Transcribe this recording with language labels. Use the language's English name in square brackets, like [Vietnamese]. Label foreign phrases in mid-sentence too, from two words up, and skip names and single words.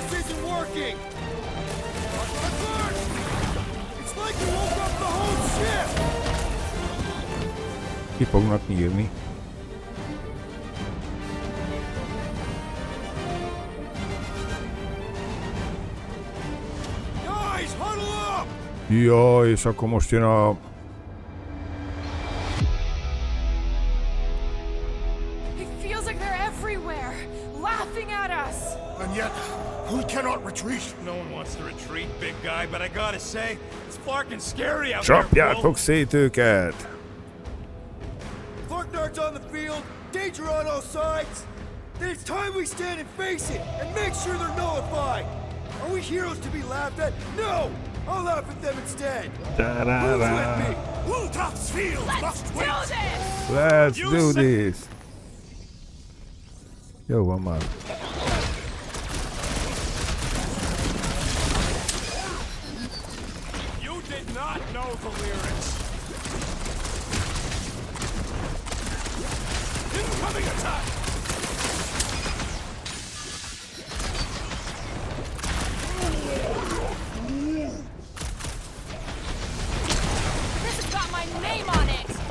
[English] isn't working! It's like we woke up the whole ship! [Hungarian] Ki fognak nyírni. [English] Guys, huddle up! [Hungarian] Ja, és akkor most jön a... [English] It feels like they're everywhere, laughing at us. And yet, we cannot retreat. No one wants to retreat, big guy, but I gotta say, it's fucking scary out there, bro. [Hungarian] Csapjátok szét őket! [English] Dark's on the field, danger on all sides. Then it's time we stand and face it, and make sure they're nullified. Are we heroes to be laughed at? No! I'll laugh at them instead. Who's with me? Wultaf's field must Do wait. this! Let's do this! [Hungarian] Jó van már. [English] You did not know the lyrics. Incoming attack! This has got my name on it!